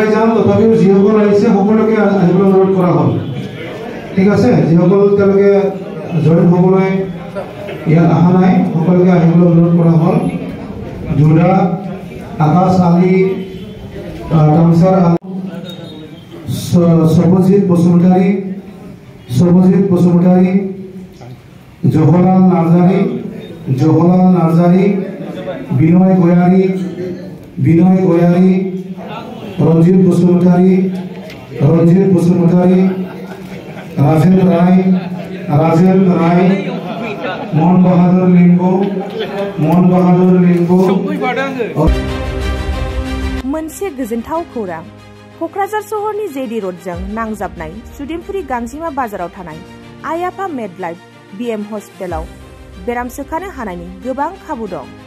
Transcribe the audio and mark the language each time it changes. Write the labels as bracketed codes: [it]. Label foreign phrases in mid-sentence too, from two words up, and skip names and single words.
[as] যাম তথাপিও যিসকল আহিছে সকলোকে আহিবলৈ অনুৰোধ কৰা হ'ল ঠিক আছে যিসকল তেওঁলোকে জইন হ'বলৈ ইয়াত অহা নাই সকলোকে আহিবলৈ অনুৰোধ কৰা হ'ল জুদা আকাশ আলী তামসাৰ সবজিৎ বসুমতাৰী জহলাল নাৰ্জাৰী বিনয় গয়াৰী रंजीत बसुमतारी राजेल राय मोहन बहादुर लिंगो [brx] मोनसे गोजोनथाव खौरां कक्राझार सहरनि जेडी रोडजों नांजाबनाय सुदेमपुरी गांजिमा बाजाराव थानाय आइ आफा मेडलाइफ बीएम हस्पिटालाव बेराम सोखानो हानायनि गोबां खाबु दं।